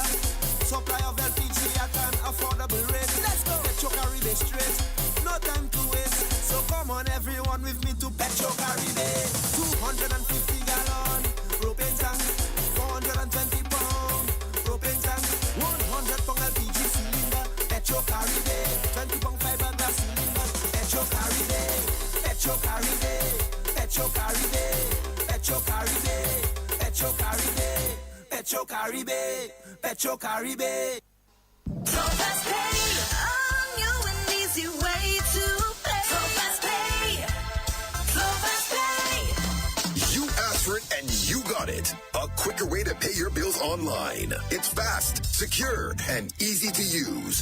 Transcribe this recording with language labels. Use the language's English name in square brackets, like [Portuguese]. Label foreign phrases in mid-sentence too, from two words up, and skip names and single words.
[English] Supply of LPG at an affordable rate. Let's go. Petro Caribe straight. No time to waste. So come on everyone with me to Petro Caribe. 250 gallon propane tank. 420 pound propane tank. 100 pound LPG cylinder. Petro Caribe. 20 pound fiberglass cylinder. Petro Caribe. Petro Caribe. Petro Caribe. Petro Caribe. Petro Caribe. Petro Caribe. Petro Caribe. Fast pay, on you an easy way to play. Fast pay, fast pay. You asked for it and you got it. A quicker way to pay your bills online. It's fast, secure, and easy to use.